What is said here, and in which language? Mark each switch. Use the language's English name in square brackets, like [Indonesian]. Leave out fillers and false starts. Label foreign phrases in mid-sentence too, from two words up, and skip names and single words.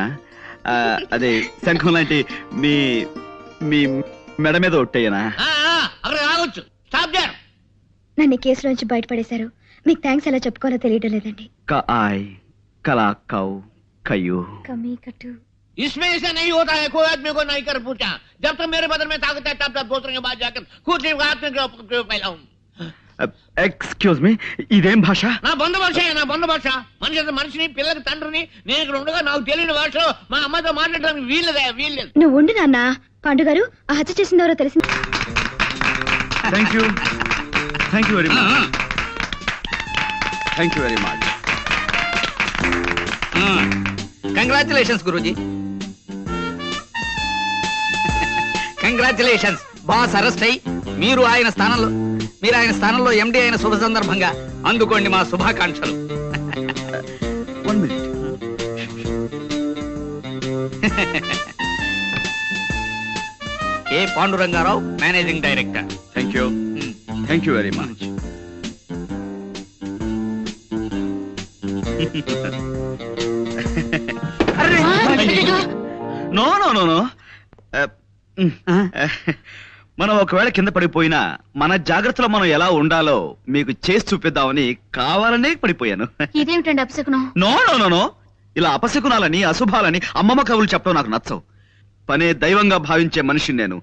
[Telugu] అదే శంఖం లాంటి మీ మీ మెడ మీద ఒట్టేయనా? నన్ను ఈ కేసులోంచి బయటపడేశారు. మీకు థ్యాంక్స్ ఎలా చెప్పుకోవాలో తెలియడం లేదండి. కలాకౌ కయ్యూ కమీ కట్టు. [Hindi] इसमें ऐसा नहीं होता है, कोई आदमी को नहीं कर पूछा। जब तक मेरे बदन में ताकत है तब तक दूसरे के बाद जाकर खुद ही हाथ में फैलाऊं। [English] excuse me, [Telugu] ఇదేం భాష? నా బంధ భాష, నా బంధ భాష. మనిషిని పిల్లకి తండ్రిని నేను ఇక్కడ ఉండగా నాకు తెలియని భాషలో మా అమ్మతో మాట్లాడడానికి వీల్లేదు. నువ్వు ఉండు నాన్న. పాండు గారు, ఆ హత్య చేసింది ఎవరో తెలిసింది. [English] thank you very much. thank you very much. [Telugu] కంగ్రాచులేషన్స్ గురూజీ. కంగ్రాచులేషన్స్. బాస్ అరెస్ట్ అయ్యి మీరు ఆయన స్థానంలో ఎండి అయిన శుభ సందర్భంగా అందుకోండి మా శుభాకాంక్షలు. [English] 1 minute. [Telugu] ఏ పాండురంగారావు, [English] managing director. thank you very much. no no no no. [Telugu] మనం ఒకవేళ కింద పడిపోయినా మన జాగ్రత్తలో మనం ఎలా ఉండాలో మీకు చేసి చూపిద్దామని కావాలనే పడిపోయాను. ఇదేమిటండి అపశకునం? [English] no no no no. [Telugu] ఇలా అపశకునాలని అశుభాలని అమ్మమ్మ కవులు చెప్పడం నాకు నచ్చవు. పనే దైవంగా భావించే మనిషిని నేను.